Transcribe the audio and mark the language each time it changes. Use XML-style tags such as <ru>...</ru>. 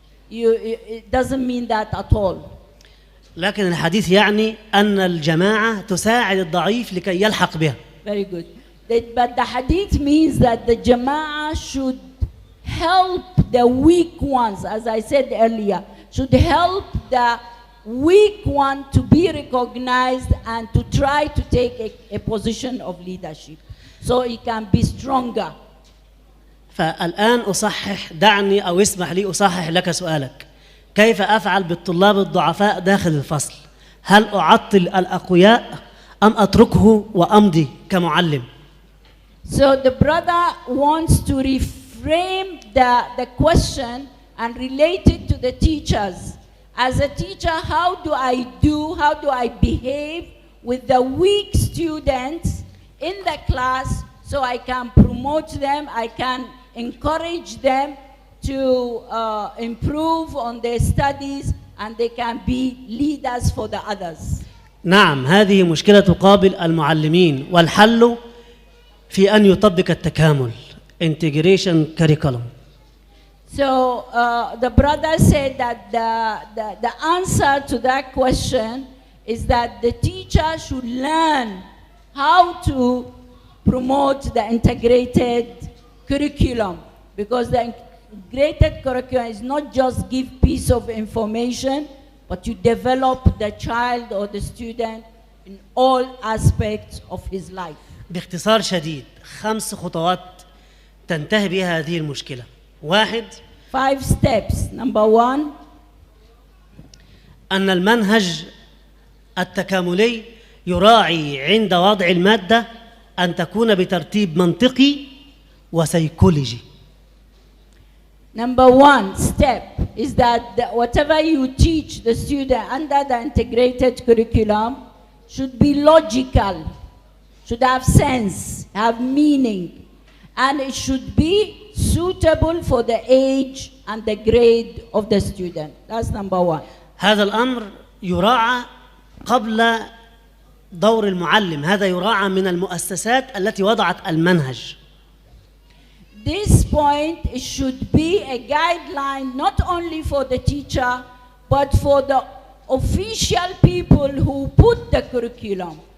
<en>It doesn't mean that at all.</en> <ar>لكن الحديث يعني أن الجماعة تساعد الضعيف لكي يلحق بها.</ar> <en>Very good. But the hadith means that the jama'ah should help the weak ones, as I said earlier, should help the weak one to be recognized and to try to take a position of leadership so he can be stronger.</en> <ar>فالآن أصحح، دعني أو اسمح لي أصحح لك سؤالك. كيف أفعل بالطلاب الضعفاء داخل الفصل؟ هل أعطل الأقوياء أم أتركه وأمضي كمعلم؟</ar> <en>So the brother wants to reframe the question and relate it to the teachers. As a teacher, how do I behave with the weak students in the class so I can promote them, I can encourage them to improve on their studies and they can be leaders for the others.</en> <ar>نعم، هذه مشكلة تقابل المعلمين، والحل في أن يطبق التكامل integration curriculum.</ar> <en>So the brother said that the answer to that question is that the teacher should learn how to promote the integrated curriculum, because the integrated curriculum is not just give piece of information, but you develop the child or the student in all aspects of his life.</en> <ar>باختصار شديد 5 خطوات تنتهي بها هذه المشكلة. 1.</ar> <en>5 steps. Number 1.</en> <ar>أن المنهج التكاملي يراعي عند وضع المادة أن تكون بترتيب منطقي وسيكولوجي.</ar> <en>Number 1 step is that whatever you teach the student under the integrated curriculum should be logical, should have sense, have meaning, and it should be suitable for the age and the grade of the student. That's number 1.</en> <ar>هذا الأمر يراعى قبل دور المعلم، هذا يراعى من المؤسسات التي وضعت المنهج.</ar> <en>This point, it should be a guideline not only for the teacher, but for the official people who put the curriculum.</en>